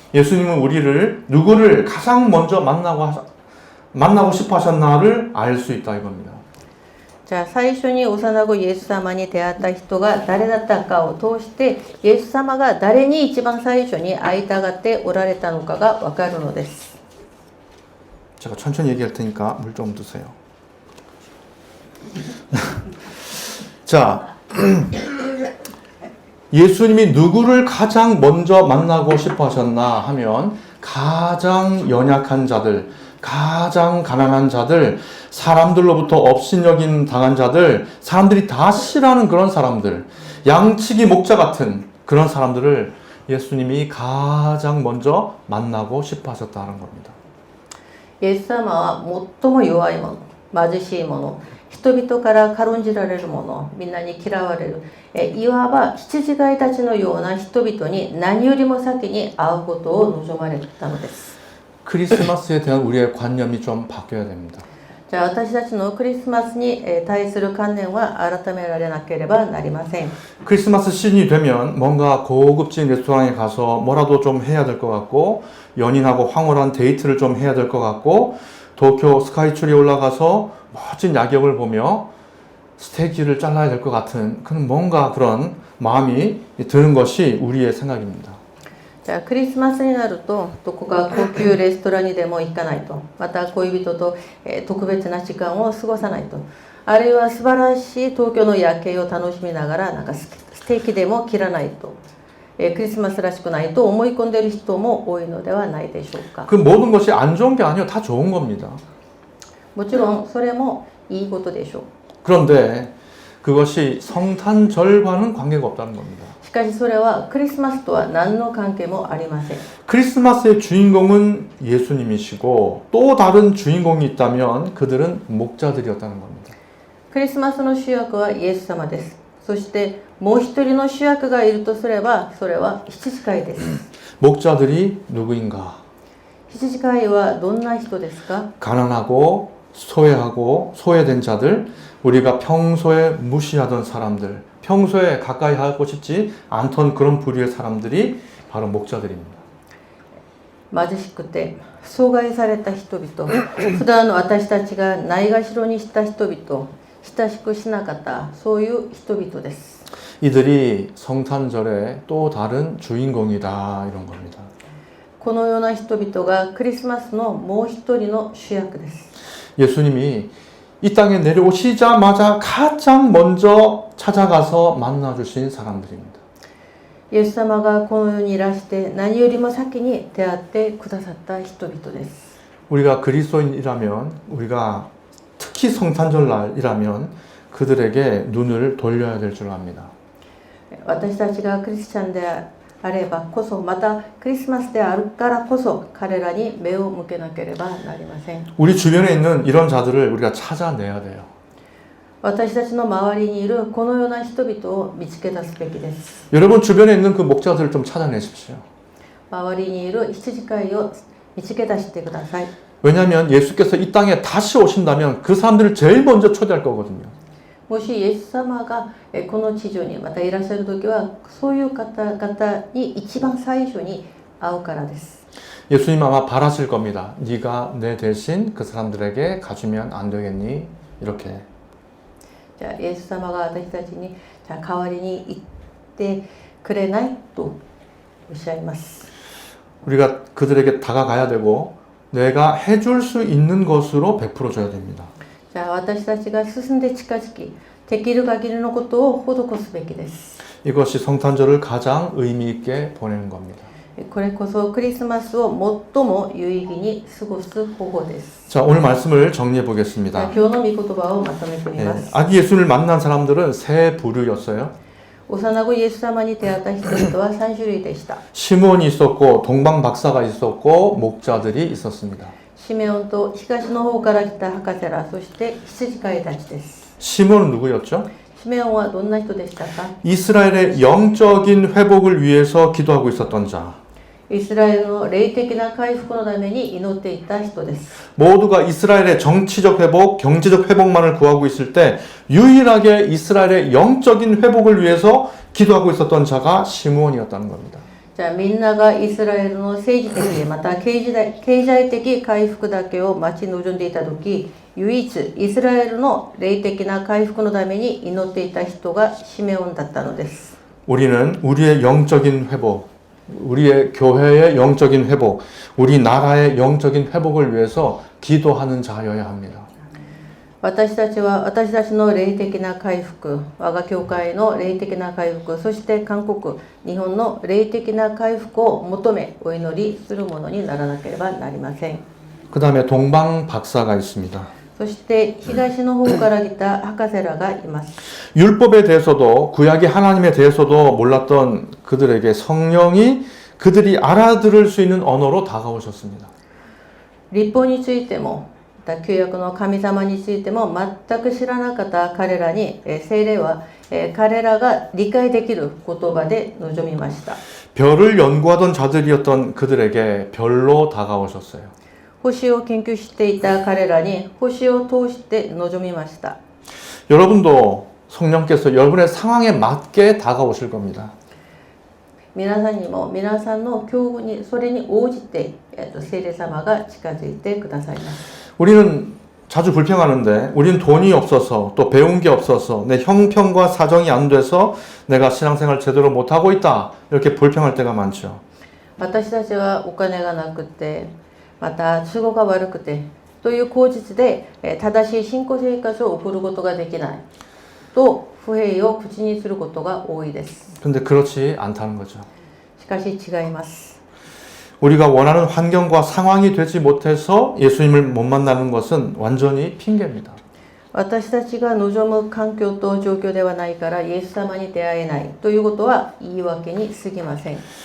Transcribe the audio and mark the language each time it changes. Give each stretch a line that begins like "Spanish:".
Korean: 예수님은 누구를 가장 먼저 만나고 싶어 하셨나를 알 수 있다 이겁니다.
Japanese: じゃあ最初に幼子イエス様に出会った人が誰だったかを通して、イエス様が誰に一番最初に会いたがっておられたのかがわかるのです。
Korean: 제가 천천히 얘기할 테니까 물 좀 드세요. 자, 예수님이 누구를 가장 먼저 만나고 싶어 하셨나 하면 가장 연약한 자들, 가장 가난한 자들, 사람들로부터 업신여김 당한 자들, 사람들이 다 싫어하는 그런 사람들, 양치기 목자 같은 그런 사람들을 예수님이 가장 먼저 만나고 싶어 하셨다는 겁니다.
Japanese: イエス様は最も弱い者、貧しい者、人々から軽んじられる者、みんなに嫌われる、いわば羊飼いたちのような人々に何よりも先に会うことを望まれたのです。
Korean: 크리스마스에 대한 우리의 관념이 좀 바뀌어야 됩니다.
Japanese: じゃあ私たちのクリスマスに対する観念は改められなければなりません。
Korean: 크리스마스 시즌이 되면 뭔가 고급진 레스토랑에 가서 뭐라도 좀 해야 될 것 같고 연인하고 황홀한 데이트를 좀 해야 될 것 같고 도쿄 스카이트리에 올라가서 멋진 야경을 보며 스테이크를 잘라야 될 것 같은 뭔가 그런 마음이 드는 것이 우리의 생각입니다.
Japanese: じゃあクリスマスになるとどこか高級レストランにでも行かないと、また恋人と特別な時間を過ごさないと、あるいは素晴らしい東京の夜景を楽しみながらステーキでも切らないと、クリスマスらしくないと思い込んでいる人も多いのではないでしょうか。
Korean: 그 모든 것이 안 좋은 게 아니에요. 다 좋은 겁니다.
Japanese: もちろんそれもいいことでしょう。
Korean: 그런데 그것이 성탄절과는 관계가 없다는 겁니다.
Japanese: しかしそれはクリスマスとは何の関係もありません。
Korean: 크리스마스의 주인공은 예수님이시고 또 다른 주인공이 있다면 그들은 목자들이었다는 겁니다.
Japanese: クリスマスの主役はイエス様です。そしてもう一人の主役がいるとすれば、それは羊飼いです。
Korean: 목자들이 누구인가?
Japanese: 羊飼いはどんな人ですか？
Korean: 가난하고 소외된 자들, 우리가 평소에 무시하던 사람들, 평소에 가까이 하고 싶지 않던 그런 부류의 사람들이 바로 목자들입니다.
Japanese: 貧しくて阻害された人々、普段の私たちがないがしろにした人々、親しくしなかったそういう人々です。
Korean: 이들이 성탄절의 또 다른 주인공이다 이런 겁니다.
Japanese: このような人々がクリスマスのもう一人の主役です。
Korean: 예수님이 이 땅에 내려오시자마자 가장 먼저 찾아가서 만나주신 사람들입니다.
Japanese: イエス様がこの世にいらして何よりも先に出会ってくださった人々です。
Korean: 우리가 그리스도인이라면, 우리가 특히 성탄절날이라면 그들에게 눈을 돌려야 될 줄 압니다.
Japanese: 私たちがクリスチャンであればこそ、またクリスマスであるからこそ彼らに目を向けなければなりません。
Korean: 우리 주변에 있는 이런 자들을 우리가 찾아내야 돼요.
Japanese: 私たちの周りにいるこのような人々を見つけ出すべきです。
Korean: 여러분 주변에 있는 그 목자들을 좀 찾아내십시오.
Japanese: 周りにいる羊飼いを見つけ出してください。
Korean: 왜냐하면 예수께서 이 땅에 다시 오신다면 그 사람들을 제일 먼저 초대할 거거든요.
Japanese: もしイエス様がこの地上にまたいらっしゃるときは、そういう方々に一番最初に会うからです。
Korean: 예수님 아마 바라실 겁니다. 네가 내 대신 그 사람들에게 가주면 안 되겠니? 이렇게.
Japanese: じゃあイエス様が私たちにじゃあ代わりに言ってくれないとおっしゃいます。
Korean: 우리가 그들에게 다가가야 되고 내가 해줄 수 있는 것으로 베풀어 줘야 됩니다.
Japanese: じゃあ私たちが進んで近づき、できる限りのことを施すべきです。
Korean: 이것이 성탄절을 가장 의미 있게 보내는 겁니다.
Japanese: これこそクリスマスを最も有意義に過ごす方法です。
Korean: 자, 오늘 말씀을 정리해 じゃあ 보겠습니다.
Japanese: 今日の御言葉をまとめてみます。
Korean: 아기 예수를 만난 사람들은 세 부류였어요.
Japanese: 幼子イエス様に出会った人々は3種類でした。
Korean: 시몬이 있었고 동방 박사가 있었고 목자들이 있었습니다.
Japanese: シメオンと東の方から来た博士ら、そして羊飼いたちです。
Korean: 시몬은 누구였죠?
Japanese: シメオンはどんな人でしたか？
Korean: 이스라엘의 영적인 회복을 위해서 기도하고 있었던 자.
Japanese: イスラエルの霊的な回復のために祈っていた人です。
Korean: 모두가 이스라엘의 정치적 회복, 경제적 회복만을 구하고 있을 때 유일하게 이스라엘의 영적인 회복을 위해서 기도하고 있었던 자가 시므온이었다는 겁니다.
Japanese: じゃあみんながイスラエルの政治的また経済的回復だけを待ち望んでいた時、唯一イスラエルの霊的な回復のために祈っていた人がシメオンだったのです。
Korean: 우리는 우리의 영적인 회복, 우리의 교회의 영적인 회복, 우리 나라의 영적인 회복을 위해서 기도하는 자여야 합니다.
Japanese: 私たちは私たちの霊的な回復、我が教会の霊的な回復、そして韓国、日本の霊的な回復を求めお祈りするものにならなければなりません。
Korean: 그 다음에 동방 박사가 있습니다.
Japanese: そして東の方から来た博士らがいます。
Korean: 율법에 대해서도 구약의 하나님에 대해서도 몰랐던 그들에게 성령이 그들이 알아들을 수 있는 언어로 다가오셨습니다.
Japanese: 律法についても、また旧約の神様についても全く知らなかった彼らに、聖霊は彼らが理解できる言葉で臨みました。
Korean: 별을 연구하던 자들이었던 그들에게 별로 다가오셨어요.
Japanese: 星を研究していた彼らに星を通して臨みました。
Korean: 여러분도 성령께서 여러분의 상황에 맞게 다가오실 겁니다.
Japanese: 皆さんにも皆さんの境遇にそれに応じて、聖霊様が近づいてくださいます。
Korean: 우리는 자주 불평하는데 우리는 돈이 없어서 또 배운 게 없어서 내 형편과 사정이 안 돼서 내가 신앙생활 제대로 못하고 있다 이렇게 불평할 때가 많죠.
Japanese: 私たちはお金がなくて、また都合が悪くてという口実で正しい信仰生活を送ることができないと不平を口にすることが多いです。
Korean: 근데 그렇지 않다는 거죠.
Japanese: しかし違います。
Korean: 우리가 원하는 환경과 상황이 되지 못해서 예수님을 못 만나는 것은 완전히 핑계입니다.
Japanese: 私たちが望む環境と状況ではないからイエス様に出会えないということは言い訳に過ぎません。